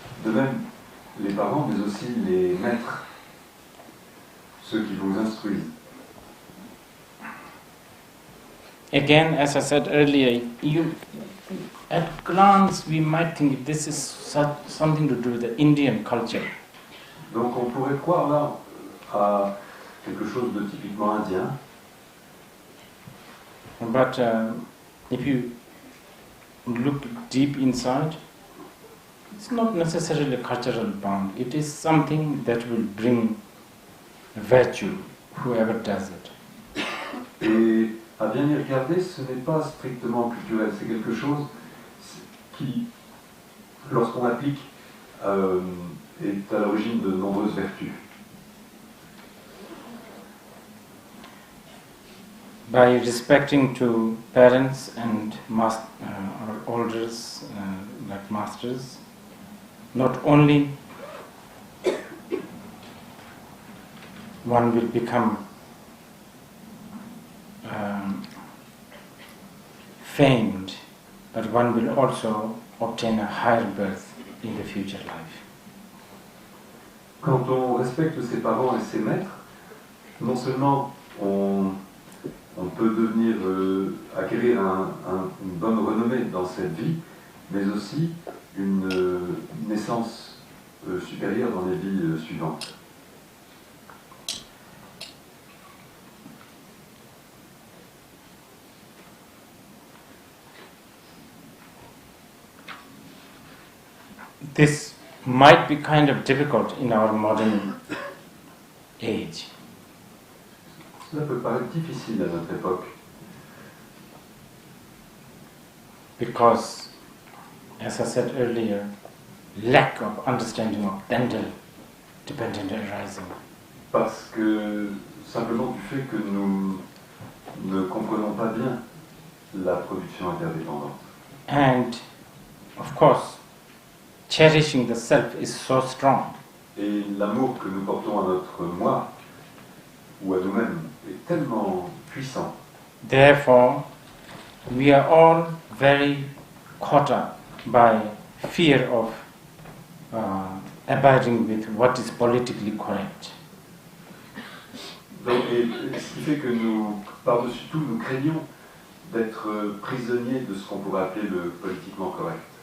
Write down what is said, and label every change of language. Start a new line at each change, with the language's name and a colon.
French: De même, les parents, mais aussi les maîtres, ceux qui vous instruisent.
English: Again, as I said earlier, at glance we might think this is something to do with the Indian culture.
French: Donc on pourrait croire là à quelque chose de typiquement indien.
English: But if you look deep inside, it's not necessarily a cultural bond. It is something that will bring virtue, whoever does it.
French: Et à bien y regarder, ce n'est pas strictement culturel, c'est quelque chose qui, lorsqu'on applique, est à l'origine de nombreuses vertus.
English: By respecting to parents and or elders, like masters, not only one will become famed, but one will also obtain a higher birth in the future life.
French: Quand on respecte ses parents et ses maîtres, non seulement on peut devenir, acquérir une bonne renommée dans cette vie, mais aussi une naissance supérieure dans les vies suivantes.
English: This might be kind of difficult in our modern age.
French: Cela peut paraître difficile à notre époque.
English: Because, as I said earlier, lack of understanding of dental dependent arising.
French: Parce que, simplement du fait que nous ne comprenons pas bien la production interdépendante.
English: And, of course, cherishing the self is so strong.
French: Et l'amour que nous portons à notre moi, ou à nous-mêmes, est tellement puissant.
English: Therefore, we are all very caught up by fear of abiding with what is politically correct.
French: Donc, et ce qui fait que nous, par-dessus tout, nous craignons d'être prisonniers de ce qu'on pourrait appeler le politiquement correct.